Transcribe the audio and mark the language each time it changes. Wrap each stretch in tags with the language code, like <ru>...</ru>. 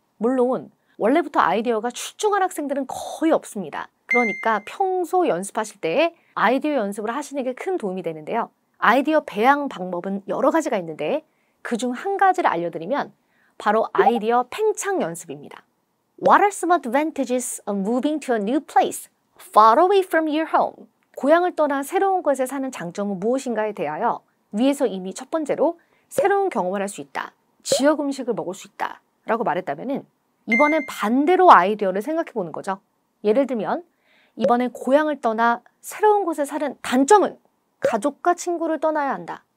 <ko>물론 원래부터 아이디어가 출중한 학생들은 거의 없습니다. 그러니까 평소 연습하실 때 아이디어 연습을 하시는 게 큰 도움이 되는데요. 아이디어 배양 방법은 여러 가지가 있는데 그중 한 가지를 알려드리면 바로 아이디어 팽창 연습입니다.</ko> <en>What are some advantages of moving to a new place far away from your home?</en> <ko>고향을 떠나 새로운 곳에 사는 장점은 무엇인가에 대하여 위에서 이미 첫 번째로 새로운 경험을 할 수 있다. 지역 음식을 먹을 수 있다. 라고 말했다면 이번엔 반대로 아이디어를 생각해 보는 거죠. 예를 들면 이번엔 고향을 떠나 새로운 곳에 사는 단점은 가족과 친구를 떠나야 한다.</ko>